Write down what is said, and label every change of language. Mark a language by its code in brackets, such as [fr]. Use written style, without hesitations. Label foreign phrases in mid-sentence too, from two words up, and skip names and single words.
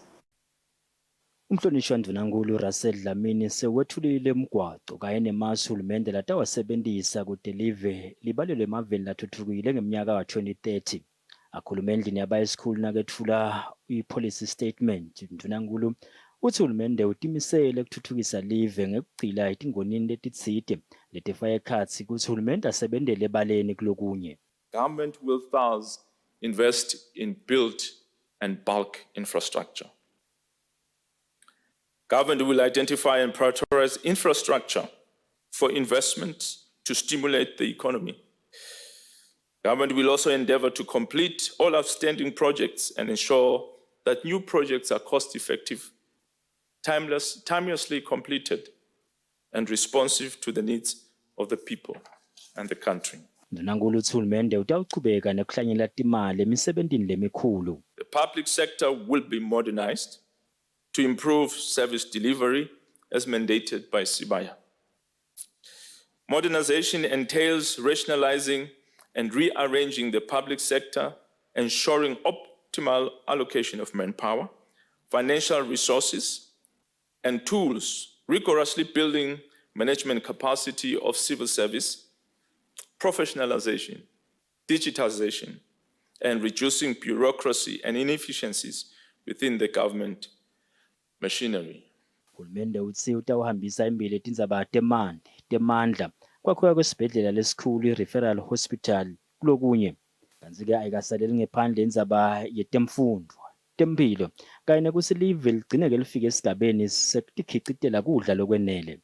[ss] Umhlonishwa Mvanankulu Russell Dlamini sewethulile umgwaco kanye nemasu uhulumende latawasebentisa kuti live libalelwe emaveni lathuthukile ngeminyaka wa 2030. Akhuluma endlini yabayisikhulu nakethula i- [en] policy statement. [ss] Mvanankulu uthi uhulumende utimisele ukuthuthukisa live ngekugcila etingonini letitsite letifaka ekhatsi kuthi uhulumende asebentele ebaleni kulokunye. [en] Government will thus invest in built and bulk infrastructure. Government will identify and prioritize infrastructure for investment to stimulate the economy. Government will also endeavor to complete all outstanding projects and ensure that new projects are cost-effective, timelessly completed, and responsive to the needs of the people and the country. [ss] Mvanankulu uthi uhulumende utawuchubeka nekuhlanyela timali emisebentini lemikhulu. [en] The public sector will be modernized to improve service delivery as mandated by Sibaya. Modernization entails rationalizing and rearranging the public sector, ensuring optimal allocation of manpower, financial resources, and tools, rigorously building management capacity of civil service, professionalization, digitization, and reducing bureaucracy and inefficiencies within the government machinery. [ss] Uhulumende uthi utawuhambisa imbili tindzaba temandla kwakhiwa kwesibhedlela lesikhulu i- [en] referral hospital [ss] kulokunye. Kanti-ke ayikasaleli ngephandle indzaba yetemfundo, temphilo kanye nekutsi live ligcine-ke lifike esigabeni sekutikhicitela kudla lokwenele.